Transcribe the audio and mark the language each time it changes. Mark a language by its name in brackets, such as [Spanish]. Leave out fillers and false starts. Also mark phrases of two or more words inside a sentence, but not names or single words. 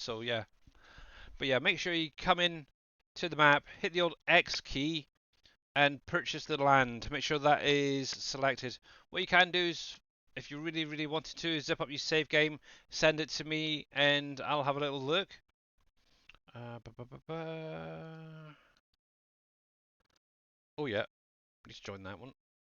[English] So yeah, but yeah, make sure you come in to the map, hit the old X key, and purchase the land. Make sure that is selected. What you can do is, if you really, really wanted to, zip up your save game, send it to me, and I'll have a little look. Uh, ba, ba, ba, ba. Oh yeah, please join that one.